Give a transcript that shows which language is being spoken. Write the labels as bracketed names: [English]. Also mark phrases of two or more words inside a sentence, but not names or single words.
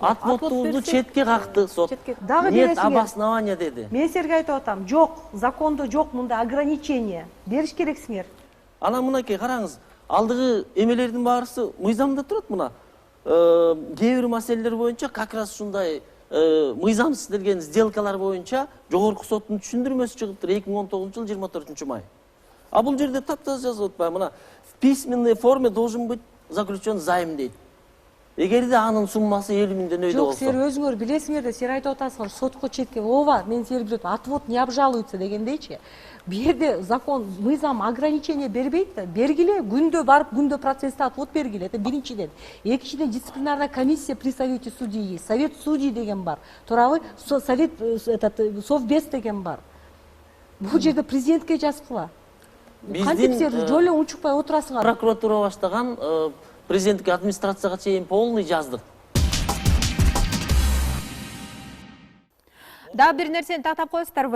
[Kyrgyz] Отводубузду четке какты сот. Дагы Нет бересиңер. обоснования деди. Мен силерге айтып атам, жок, закондо жок мындай ограничение. Бериш керексиңер. Анан мынакей караңыз, алдыгы эмелердин баарысы мыйзамда турат мына. Кээ бир маселелер боюнча [Russian] как раз [Kyrgyz] ушундай мыйзамсыз делген сделкалар боюнча жогорку соттун түшүндүрмөсү чыгыптыр 2019 жыл 24 май. А бул жерде таптаза жазып атпайбы, мына [Russian] в письменной форме должен быть заключен займ [Kyrgyz] дейт. Эгерде анын суммасы 50 000 дөйдө Жок, болсо. силер өзүңөр билесиңер да, силер айтып атасыңар, сотко четке, ооба, мен силер билет, [Russian] отвод не обжалуется [Kyrgyz] дегендейчи. Бу жерде закон, мыйзам ограничение бербейт да, бергиле, күндө барып, күндө процессте отвод бергиле. [Russian] Это биринчиден. Экинчиден, дисциплинарная комиссия при совете судьи, совет судей [Kyrgyz] деген бар. Туурабы? Совет совбез деген бар. Бул жерде президентке жазгыла. Кантип силер жолу эле унчукпай отурасыңар? Прокуратура баштаган президенттик администрацияга чейин полный жаздык. Дагы бир нерсени тактап коесуздарбы?